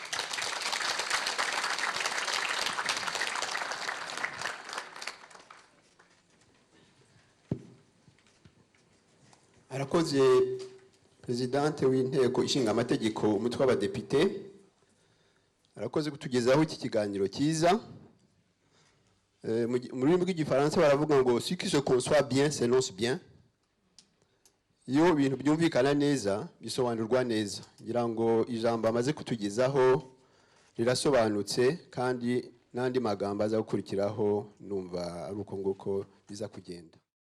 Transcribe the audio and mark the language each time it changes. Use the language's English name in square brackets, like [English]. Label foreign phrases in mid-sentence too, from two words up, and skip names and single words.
[Kinyarwanda] Arakoze Presidente w'inteko ishinga amategeko umutwe w'abadepite, arakoze kutugezaho iki kiganiro cyiza. Mu rurimi rw'igifaransa baravuga ngo [French] ce qui se conçoit bien s'énonce bien. [Kinyarwanda] Iyo ibintu byumvikana neza bisobanurwa neza. Ngira ngo ijambo amaze kutugezaho rirasobanutse kandi n'andi magambo aza gukurikiraho numva ari uko nguko biza kugenda.